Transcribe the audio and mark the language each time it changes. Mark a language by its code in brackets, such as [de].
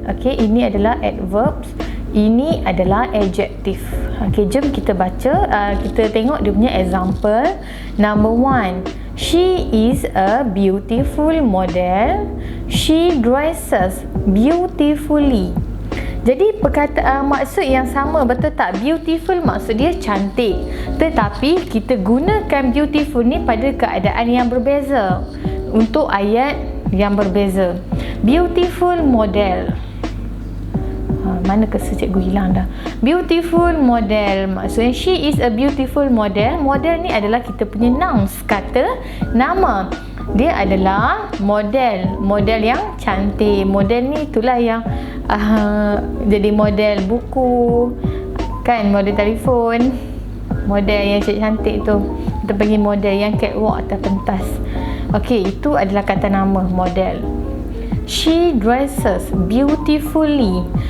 [ms] Ini adalah adverbs, ini adalah adjektif. Jom kita baca, kita tengok dia punya example. [en] Number 1, she is a beautiful model. She dresses beautifully. [ms] Jadi perkataan maksud yang sama, betul tak? Beautiful maksud dia cantik, tetapi kita gunakan beautiful ni pada keadaan yang berbeza, untuk ayat yang berbeza. Beautiful model, mana kesa cikgu hilang dah. [en] Beautiful model [ms] maksudnya [en] she is a beautiful model. [ms] Model ni adalah kita punya nouns, kata nama. Dia adalah model, model yang cantik. Model ni itulah yang jadi model buku kan, model telefon, model yang cantik tu kita panggil model yang catwalk atas pentas. Itu adalah kata nama, model. [en] She dresses beautifully.